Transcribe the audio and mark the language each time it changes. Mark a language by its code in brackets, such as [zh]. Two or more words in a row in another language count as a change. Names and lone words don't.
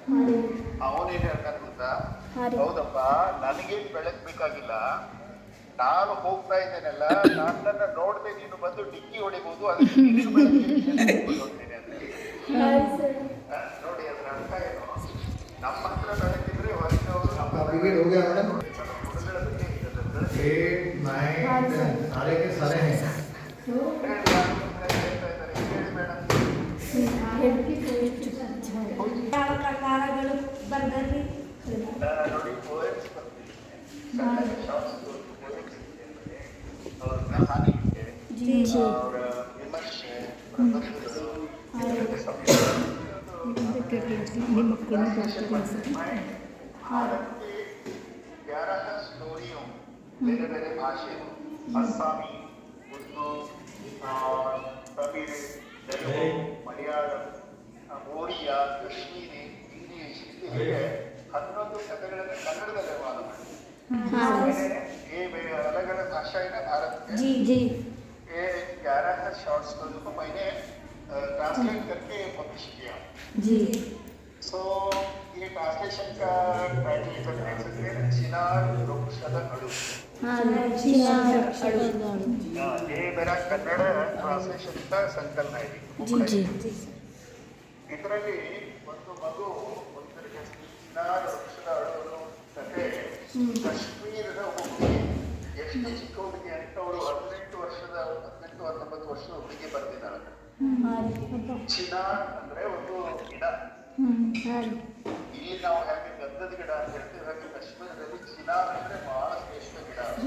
[kn] ಅವನೇನ್ ಹೇಳ್ತಾನೆ ಗೊತ್ತಾ, ಹೌದಪ್ಪ, ನನಗೇನು ಬೆಳಕು ಬೇಕಾಗಿಲ್ಲ, ನಾನು ಹೋಗ್ತಾ ಇದ್ದೇನಲ್ಲ, ನನ್ನನ್ನ ನೋಡದೆ ನೀನು ಬಂದು ಡಿಕ್ಕಿ ಹೊಡಿಬಹುದು, ಅದಕ್ಕೆ ನಿನಗೆ ಬೆಳಗ್ಗೆ ಹೋಗ್ತೇನೆ ಅಂತ. ನೋಡಿ ಅದ್ರ ಅರ್ಥ ಏನು? ನಮ್ಮ ಹತ್ರ ಬೆಳಕಿದ್ರೆ ಹೊರಗಿನವರು ನಮ್ಮ ಗುಣಗಳ ಬಗ್ಗೆ ಇರ್ತದೆ. [hi] 8, 9, 10 सारे के सारे हैं। [kn] ಯಾವ ಪ್ರಕಾರಗಳು ಬರ್ದರಿ ನೋಡಿ poems ಬರ್ತಿದೆ, [en] short story poems [kn] ಇದೆ, ಅವ್ರ ಕಹಾನಿ ಇದೆ, ಅವರ ವಿಮರ್ಶೆ, ಪ್ರಬಂಧಗಳು, ನಿಮ್ಮ ಮಕ್ಕಳನ್ನ ಬರ್ತಾರೆ ಸರ್. [hi] भारत के 11 स्टोरियों मेरे मेरे भाषा असमी, उर्दू, तमिल, तेलुगु, मलयालम, ओडिया, कश्मीरी, इंग्लिश [kn] ಹೀಗೆ 11 ಕಥೆಗಳನ್ನು ಕನ್ನಡದಲ್ಲಿ ಅನುವಾದ ಮಾಡಿದ್ದಾರೆ. [hi] ये अलग अलग भाषा है ना भारत में। जी जी ये 11 [en] short story [hi] को मैंने ट्रांसलेट करके पब्लिश किया। जी सो ये ट्रांसलेशन का टाइटल कर सकते हैं चिनार वृक्षದ ಅಳು। ये मेरा कन्नड़ ट्रांसलेशन का संकलन है। जी [kn] ಇದರಲ್ಲಿ ಒಂದು ಮಗು ಒಂದರಿಗೆ ಚಿನಾರ್ ವೃಕ್ಷದ ಅಳು ಕಥೆ ಕಾಶ್ಮೀರದ ಹುಡುಗಿ, ಎಷ್ಟು ಚಿಕ್ಕ ಹುಡುಗಿ ಅಂತ ಅವಳು 18-19 ವರ್ಷದ ಹುಡುಗಿ ಬರ್ತಿದ್ದಾಳೆ. ಚಿನಾರ್ ಅಂದ್ರೆ ಒಂದು ಗಿಡ, ಇಲ್ಲಿ ನಾವು ಹೇಗೆ ಗಂಧದ ಗಿಡ ಅಂತ ಹೇಳ್ತೀವಿ, ಹಾಗೆ ಕಾಶ್ಮೀರದಲ್ಲಿ ಚಿನಾರ್ ಅಂದ್ರೆ ಬಹಳ ಶ್ರೇಷ್ಠ ಗಿಡ.